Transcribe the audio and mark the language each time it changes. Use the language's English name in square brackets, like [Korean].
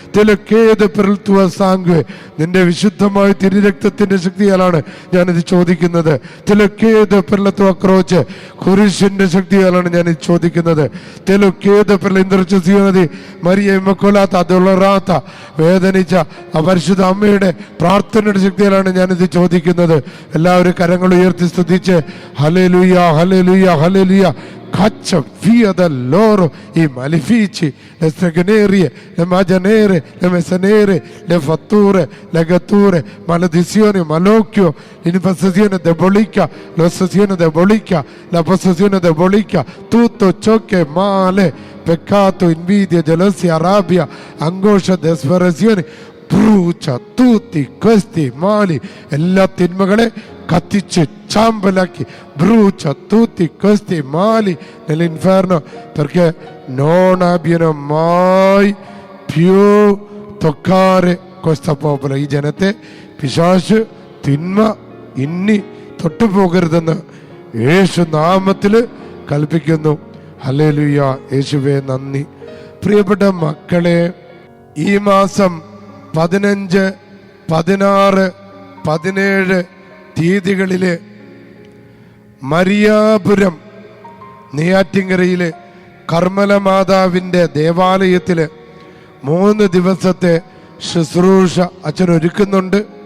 [Italian] te lo chiedo per il tuo sangue, [Malayalam] നിന്റെ വിശുദ്ധമായ തിരുരക്തത്തിന്റെ ശക്തിയാലാണ് ഞാനിത് ചോദിക്കുന്നത്. [Italian] te lo chiedo per la tua croce, [Malayalam] കുരിശിന്റെ ശക്തിയാലാണ് ഞാനിത് ചോദിക്കുന്നത്. [Italian] te lo chiedo per l'intercessione di Maria Immacolata Addolorata, [Malayalam] വേദനിച്ച പരിശുദ്ധ അമ്മയുടെ പ്രാർത്ഥനയുടെ ശക്തിയിലാണ് ഞാനിത് ചോദിക്കുന്നത്. എല്ലാവരും കരങ്ങൾ ഉയർത്തി സ്തുതിച്ച് hallelujah, hallelujah, hallelujah. [Italian] Caccia via da loro i malefici, le stregonerie, le magie nere, le messe nere, le fatture, le gatture, maledizioni, malocchio, l'infestazione diabolica, l'ossessione diabolica, la possessione diabolica, tutto ciò che è male, peccato, invidia, gelosia, rabbia, angoscia, disperazione, brucia tutti questi mali. [Malayalam] എല്ലാ തിന്മകളെ കത്തിച്ച് ചാമ്പലാക്കി, [Italian] brucia tutti questi mali nell'inferno, perché non abbiano mai più toccare questo popolo. [Malayalam] ഈ ജനത്തെ പിശാച് തിന്മ ഇനി തൊട്ടുപോകരുതെന്ന് യേശു നാമത്തിൽ കൽപ്പിക്കുന്നു. ഹല്ലേലൂയ, യേശുവേ നന്ദി. പ്രിയപ്പെട്ട മക്കളെ, ഈ മാസം 15, 16, 17 തീയതികളില് മരിയാപുരം നെയ്യാറ്റിൻകരയിലെ കർമ്മല മാതാവിൻ്റെ ദേവാലയത്തില് 3 ദിവസത്തെ ശുശ്രൂഷ അച്ഛൻ ഒരുക്കുന്നുണ്ട്.